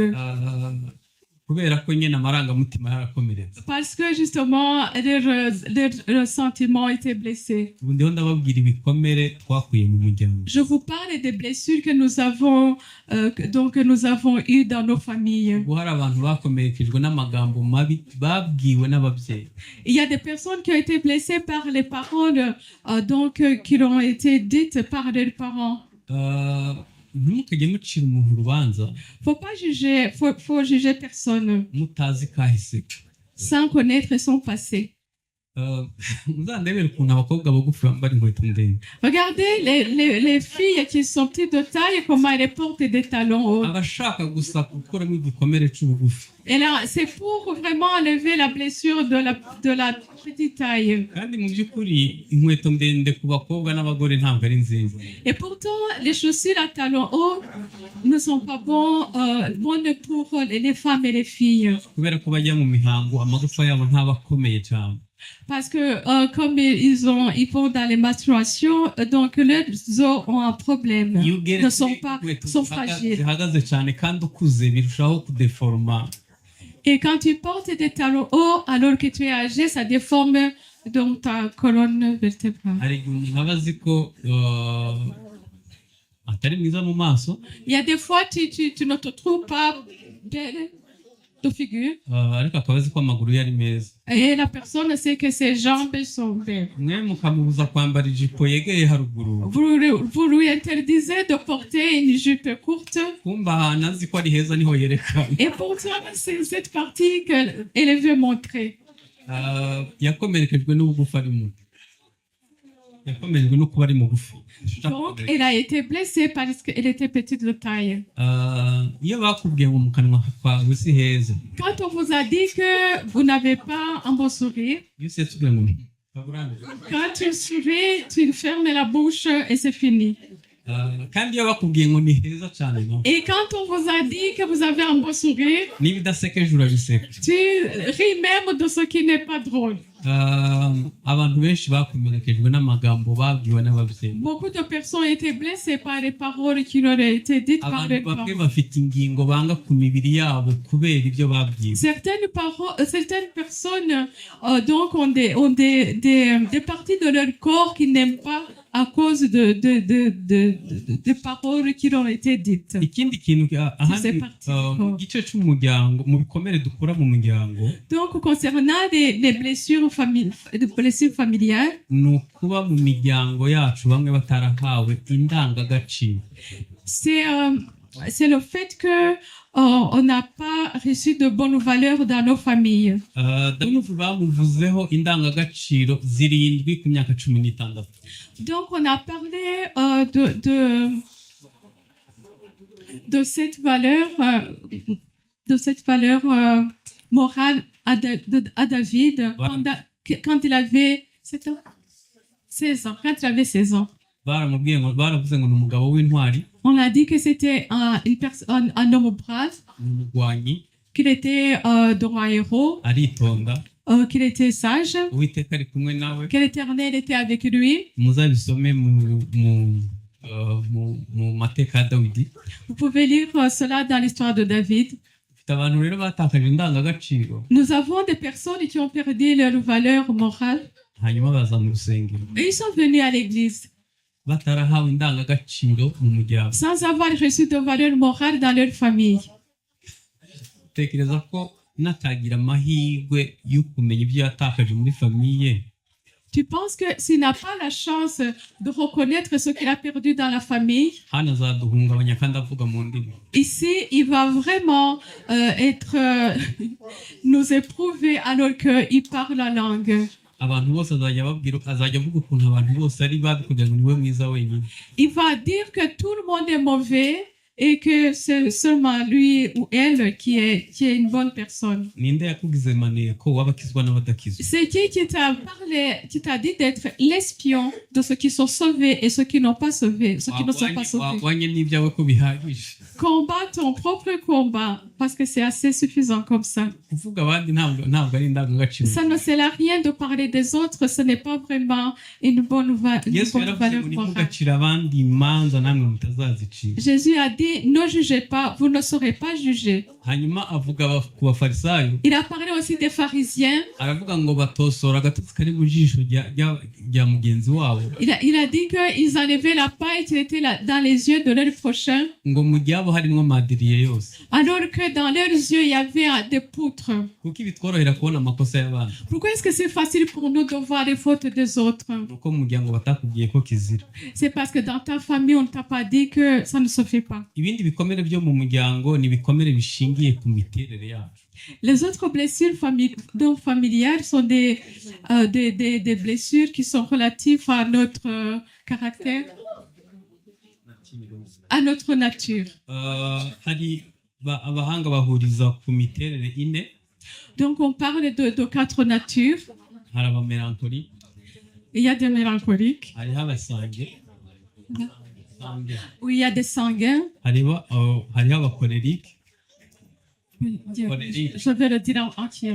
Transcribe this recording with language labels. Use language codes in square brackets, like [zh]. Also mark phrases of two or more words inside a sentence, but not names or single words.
[rw] kubera ko nyine amarangamutima yarakomeretse. [fr] Parce que justement, leurs sentiments étaient blessés. [rw] ubu ndiho ndababwira ibikomere twakuye mu muryango. [fr] Je vous parle des blessures que nous avons eues dans nos familles. [rw] ubu hari abantu bakomerekejwe n'amagambo mabi babwiwe n'ababyeyi. [fr] Il y a des personnes qui ont été blessées par les paroles qui ont été dites par leurs parents. [rw] ntimukajye mucira umuntu urubanza [fr] Faut juger personne [rw] mutazi kahise. [fr] sans connaître son passé. [rw] muzandebere ukuntu abakobwa bagufi bambara inkweto ndende. [fr] Regardez les filles qui sont petites de taille, comment elles portent des talons hauts. [rw] abashaka gusa gukuramo igikomere cy'ubugufi. [fr] Et là, c'est pour vraiment enlever la blessure de la petite taille. [rw] kandi mu by'ukuri inkweto ndende ku bakobwa n'abagore ntabwo ari nziza. [fr] Et pourtant, les chaussures à talons hauts ne sont pas bonnes pour les femmes et les filles. [rw] kubera ko bajya mu mihango amagufa yabo ntaba akomeye cyane. [fr] Parce que comme ils vont dans les menstruations, donc leurs os ont un problème, ne sont fragiles. [rw] zihagaze cyane kandi ukuze birushaho kudeforoma. [fr] Et quand tu portes des talons hauts alors que tu es âgé, ça déforme donc ta colonne vertébrale. [rw] hari igihe umuntu aba azi ko atari mwiza mu maso, [fr] Il y a des fois tu ne te trouves pas belle. de figure. [rw] ariko akaba azi ko amaguru ye ari meza [fr] Et la personne sait que ses jambes sont belles. [rw] mwe mukamubuza kwambara ijipo yegeye haruguru [fr] Vous lui interdisez de porter une jupe courte. [rw] kumva ahantu azi ko ari heza niho yerekana [fr] Et pourtant, c'est cette partie qu'elle veut montrer. [rw] yakomerekejwe n'ubugufi arimo yakomerejwe no kuba ari mugufi [fr] Donc, elle a été blessée parce qu'elle était petite de taille. [rw] iyo bakubwiye ngo mu kanwa kwawe si heza [fr] Quand on vous a dit que vous n'avez pas un beau sourire, [rw] iyo usetse ugira ngo [fr] quand tu souris, tu fermes la bouche et c'est fini. [rw] kandi iyo bakubwiye ngo ni heza cyane no [fr] Et quand on vous a dit que vous avez un beau sourire, [rw] niba idasekeje urabiseka [fr] tu ris même de ce qui n'est pas drôle. [rw] abantu benshi bakomerekejwe n'amagambo babwiwe n'ababyeyi [fr] Beaucoup de personnes étaient blessées par les paroles qui leur ont été dites par [rw] abantu [fr] les [rw] bamwe [fr] parents. [rw] bafite ingingo banga ku mibiri yabo kubera ibyo babwiwe [fr] Certaines personnes donc ont des parties de leur corps qu'ils n'aiment pas à cause de paroles qui leur ont été dites. [rw] ikindi kintu ahandi [fr] parti. [rw] mu gice cy'umuryango mu bikomere dukura mu muryango [fr] Donc, concernant les blessures familiales, [rw] ni ukuba mu miryango yacu bamwe batarahawe indangagaciro [fr] c'est le fait que on n'a pas reçu de bonnes valeurs dans nos familles. [rw] david bamuvuzeho indangagaciro zirindwi ku myaka 16 [fr] Donc, on a parlé de cette valeur morale à David quand il avait 16 ans. Quand il avait 16 ans. [rw] baramubwiye ngo baravuze ngo ni umugabo w'intwari [fr] On a dit que c'était un homme brave, [rw] umurwanyi [fr] qu'il était donc un héros, [rw] aritonda [fr] qu'il était sage, [rw] uwiteka ari kumwe nawe [fr] que l'Éternel était avec lui. [rw] muzabisome mu mateka ya dawidi [fr] Vous pouvez lire cela dans l'histoire de David. [rw] ufite abantu rero batakaje indangagaciro [fr] Nous avons des personnes qui ont perdu leur valeur morale [rw] hanyuma baza mu rusengero [fr] et ils sont venus à l'église [rw] batarahawe indangagaciro mu muryango [fr] sans avoir reçu de valeur morale dans leur famille. [rw] tekereza ko natagira amahirwe yo kumenya ibyo yatakaje muri famiye [fr] Tu penses que s'il n'a pas la chance de reconnaître ce qu'il a perdu dans la famille, [rw] hano azaduhungabanya kandi avuga mu ndimi [fr] ici, il va vraiment nous éprouver alors qu'il parle la langue. [rw] abantu bose azajya avuga ukuntu abantu bose ari babi kugira ngo niwe mwiza wenyine [fr] Il va dire que tout le monde est mauvais et que c'est seulement lui ou elle qui est une bonne personne. [rw] ninde yakugize maneko w'abakizwa n'abadakizwa [fr] C'est qui t'a parlé, qui t'a dit d'être l'espion de ceux qui sont sauvés et ceux qui n'ont pas sauvé, ceux qui ne sont pas sauvés. [rw] wahwanye n'ibyawe ko bihagije [fr] Combat ton propre combat parce que c'est assez suffisant comme ça. [rw] kuvuga abandi ntabwo ari indangagaciro [fr] Ça ne sert à rien de parler des autres, ce n'est pas vraiment une bonne [rw] yesu [fr] valeur [rw] yaravuze ngo [fr] morale. [rw] ntimugacire abandi imanza namwe mutazazicira [fr] Jésus a dit, ne jugez pas, vous ne serez pas jugés. [rw] hanyuma avuga ku bafarisayo [fr] Il a parlé aussi des pharisiens. [rw] aravuga ngo batosora agatotsi kari mu jisho rya mugenzi wabo [fr] Il a dit qu'ils enlevaient la paille qui était dans les yeux de leur prochain, [rw] ngo mu gihe abo harimo madiriye yose [fr] alors que dans leurs yeux, il y avait des poutres. [rw] kuko ibitworohera kubona amakosa y'abana [fr] Pourquoi est-ce que c'est facile pour nous de voir les fautes des autres? [rw] nuko mu muryango batakubwiye ko kizira [fr] C'est parce que dans ta famille, on ne t'a pas dit que ça ne se fait pas. [rw] ibindi bikomere byo mu muryango ni ibikomere bishingiye ku miterere yacu [fr] Les autres blessures familiales sont des blessures qui sont relatives à notre caractère, à notre nature. [rw] hari abahanga bahuriza ku miterere ine [fr] Donc, on parle de 4 natures. [rw] hari abamelankoli [fr] Il y a des mélancoliques, [rw] hariho abasange [fr] où il y a des sanguins. [rw] hariho abakolerike [fr] Je vais le dire en entier.